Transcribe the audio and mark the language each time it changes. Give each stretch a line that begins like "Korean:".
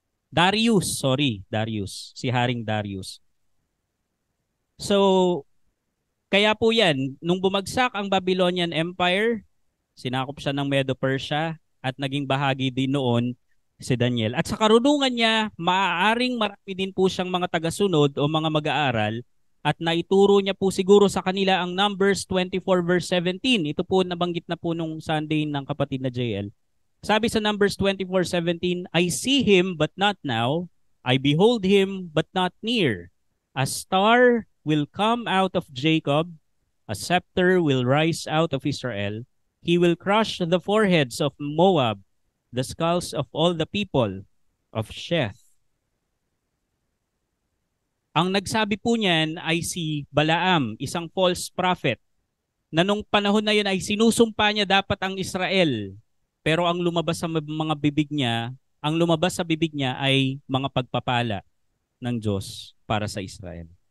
Filipino: Darius, si Haring Darius. So, kaya po yan, nung bumagsak ang Babylonian Empire, sinakop siya ng Medo-Persia at naging bahagi din noon si Daniel. At sa karunungan niya, maaaring marami din po siyang mga tagasunod o mga mag-aaral at naituro niya po siguro sa kanila ang Numbers 24 verse 17. Ito po nabanggit na po nung Sunday ng kapatid na JL. Sabi sa Numbers 24:17,
English: I see him but not now, I behold him but not near. A star will come out of Jacob, a scepter will rise out of Israel. He will crush the foreheads of Moab, the skulls of all the people of Sheth.
Filipino: Ang nagsabi po niyan ay si Balaam, isang
English: false prophet,
Filipino: na nung panahon na yun ay sinusumpa niya dapat ang Israel. Pero ang lumabas sa mga bibig niya, ang lumabas sa bibig niya ay mga pagpapala ng Diyos para sa Israel.